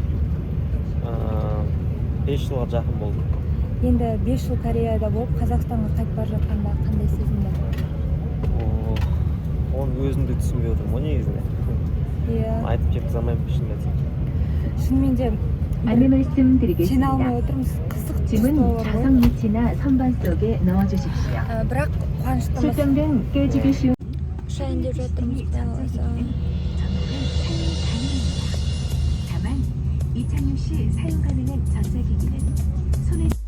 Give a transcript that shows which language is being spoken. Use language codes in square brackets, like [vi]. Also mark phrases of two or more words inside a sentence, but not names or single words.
[kk] 5 жылға жақын болды. Енді 5 жыл Кореяда болып, Қазақстанға қайтып бара жатқанда қандай сезімде? Оны өзімді түсінбей отырмын, о негізінде. Айтып жеткізе алмаймын шынымен. шынымен де [ko] 안내 말씀드리겠습니다. [kk] сене алмай отырмыз. Қызық [ko] 짐은 자석 밑이나 선반 속에 넣어주십시오. [kk] бірақ қуаныштымыз. [ko] 설정된 깨지기 쉬운 [kk] ұшайын деп жатырмыз. [ko] 다만 이착륙 시 사용 가능한 전자기기는 손에